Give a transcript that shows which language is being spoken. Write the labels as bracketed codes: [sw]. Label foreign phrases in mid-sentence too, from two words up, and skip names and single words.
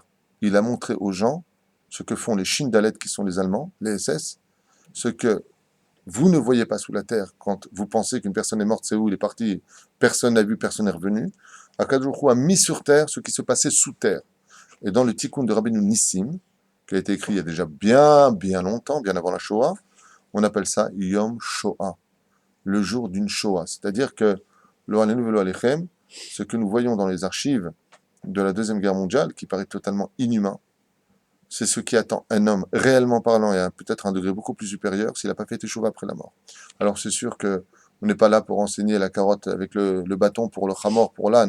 [fr] Il a montré aux gens ce que font les Shindalet, qui sont les Allemands, les SS, ce que vous ne voyez pas sous la terre quand vous pensez qu'une personne est morte, c'est où il est parti, personne n'a vu, personne n'est revenu. [he] הקדוש ברוך הוא [fr] a mis sur terre ce qui se passait sous terre. Et dans le Tikkun de Rabbeinu Nissim, qui a été écrit il y a déjà bien longtemps, bien avant la Shoah, on appelle ça [he] יום שואה, [fr] le jour d'une Shoah. C'est-à-dire que [he] לא עלינו ולא עליכם, [fr] ce que nous voyons dans les archives de la Deuxième Guerre mondiale, qui paraît totalement inhumain, c'est ce qui attend un homme réellement parlant et à peut-être un degré beaucoup plus supérieur s'il n'a pas fait teshuva après la mort. Alors c'est sûr que on n'est pas là pour enseigner la carotte avec le bâton pour le chamor, pour l'âne.